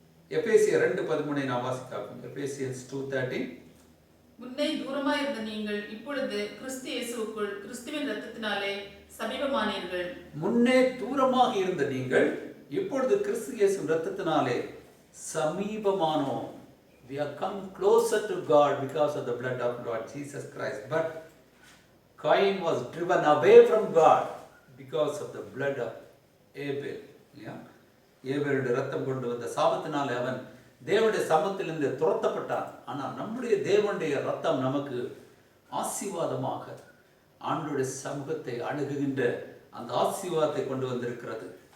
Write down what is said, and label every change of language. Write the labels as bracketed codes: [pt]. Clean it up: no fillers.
[ta] எபேசியர் 2:13 நாம் வாசிக்கலாம். [en] Ephesians 2:13. [ta] முன்னே தூரமாய் இருந்த நீங்கள் இப்பொழுது கிறிஸ்து இயேசுவுக்குள் கிறிஸ்துவின் இரத்தத்தினாலே சமீபமானீர்கள். முன்னே தூரமாக இருந்த நீங்கள் இப்பொழுது கிறிஸ்து இயேசுவின் இரத்தத்தினாலே சமீபமானோம். [en] We have come closer to God because of the blood of Lord Jesus Christ. But Cain was driven away from God because of the blood of Abel. [ta] ஏபேலுடைய ரத்தம் கொண்டு வந்த சாபத்தினாலே அவன் தேவனுடைய சமூகத்திலிருந்து துரத்தப்பட்டான். ஆனால் நம்முடைய தேவனுடைய ரத்தம் நமக்கு ஆசீர்வாதமாக ஆண்டவருடைய சமூகத்தை அணுகுகின்ற அந்த ஆசீர்வாதத்தை கொண்டு வந்திருக்கிறது.